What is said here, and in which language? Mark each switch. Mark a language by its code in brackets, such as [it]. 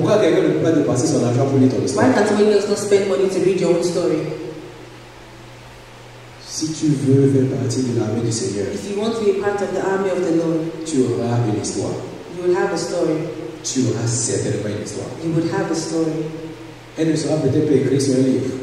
[fr] Pourquoi quelqu'un ne peut pas dépenser son argent pour lire ton histoire? [en] Why can somebody else not spend money to read your own story? [fr] Si tu veux faire partie de l'armée du Seigneur, [en] If you want to be a part of the army of the Lord, [fr] tu auras une histoire. [en] you will have a story. [fr] Tu auras certainement une histoire. [en] You would have a story. [fr] Elle ne sera peut-être pas écrite sur un livre,